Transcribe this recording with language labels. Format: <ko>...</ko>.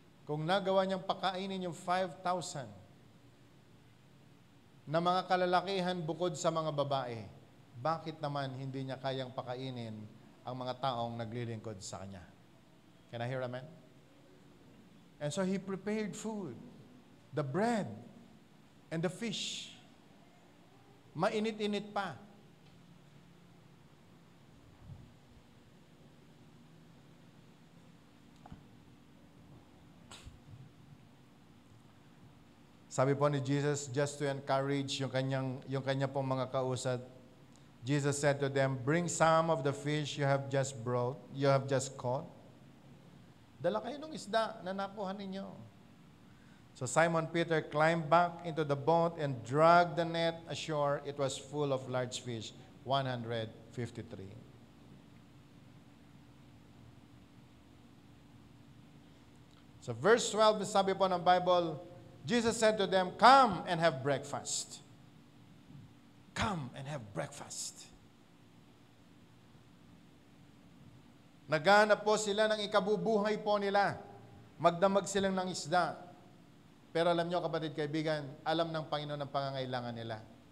<tl>Kung nagawa niyang pakainin yung 5,000 na mga kalalakihan bukod sa mga babae, bakit naman hindi niya kayang pakainin ang mga taong naglilingkod sa Kanya?</tl> <en>Can I hear amen? And so He prepared food, the bread, and the fish.</en> <tl>Mainit-init pa. Sabi po ni Jesus,</tl> <en>just to encourage</en> <tl>yung kanya pong mga kausap,</tl> <en>Jesus said to them, "Bring some of the fish you have just caught."</en> <tl>Dala kayo ng isda na nakuha ninyo.</tl> <en>So Simon Peter climbed back into the boat and dragged the net ashore. It was full of large fish, 153. So verse 12,</en> <tl>sabi po ng</tl> <en>Bible, Jesus said to them, "Come and have breakfast." Come and have breakfast.</en> <tl>Naghanap po sila ng ikabubuhay po nila. Magdamag silang ng isda. Pero alam nyo, kapatid, kaibigan, alam ng Panginoon ang pangangailangan nila.</tl>